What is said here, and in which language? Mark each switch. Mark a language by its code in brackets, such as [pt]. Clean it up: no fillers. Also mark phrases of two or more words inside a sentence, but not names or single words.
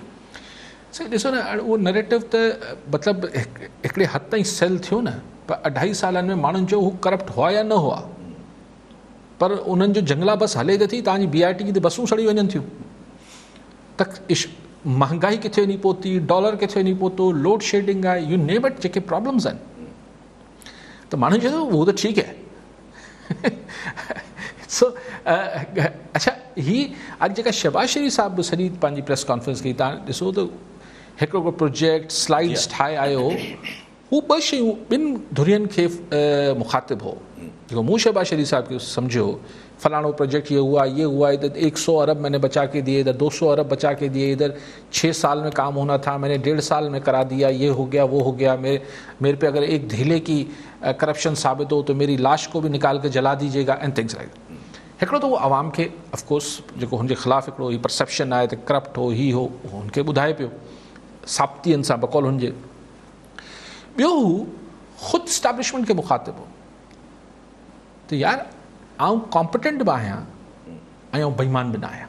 [sd] सही ॾिसो न, उहो नैरेटिव त मतिलबु हिकिड़े हद ताईं सेल थियो न, पर 2.5 सालनि में माण्हुनि चयो हू करप्ट [ur] ہوا یا نہ ہوا, [sd] पर उन्हनि जो जंगला बस हले त थी, तव्हांजी BRT जी त बसूं सड़ी वञनि थियूं, त महांगाई किथे वञी पहुती, डॉलर किथे वञी पहुतो, [en] load shedding [sd] आहे, [en] you name it, [sd] जेके प्रॉब्लम्स आहिनि। त माण्हू चए थो उहो त ठीकु आहे। सो अच्छा ही अॼु जेका शहबाज शरीफ़ साहिब बि सॼी पंहिंजी [en] press conference [sd] कई, तव्हां ॾिसो त हिकिड़ो [en] project slides [sd] ठाहे आयो, हू 2 शयूं 2 धुरियुनि खे मुखातिब हो। जेको मूं शहबाज शरीफ़ साहब खे सम्झो फलाणो [ur] پروجیکٹ یہ ہوا، ادھر 100 ارب میں نے بچا کے دیے، ادھر 200 ارب بچا کے دیے، ادھر 6 سال میں کام ہونا تھا میں نے 1.5 سال میں کرا دیا، یہ ہو گیا وہ ہو گیا، میرے پہ اگر ایک ڈھیلے کی کرپشن ثابت ہو تو میری لاش کو بھی نکال کے جلا دیجیے گا [en] and things like. [sd] हिकिड़ो त उहो आवाम खे ऑफकोर्स जेको हुनजे ख़िलाफ़ु हिकिड़ो ही परसेप्शन आहे त करप्ट हो, ही हो, हुनखे ॿुधाए पियो साबितियनि सां बकौल हुनजे। ॿियो हू ख़ुदि इस्टेब्लिशमेंट खे मुखातिब हो त यार आउं कॉम्पिटेंट बि आहियां ऐं आउं बेईमान बि न आहियां।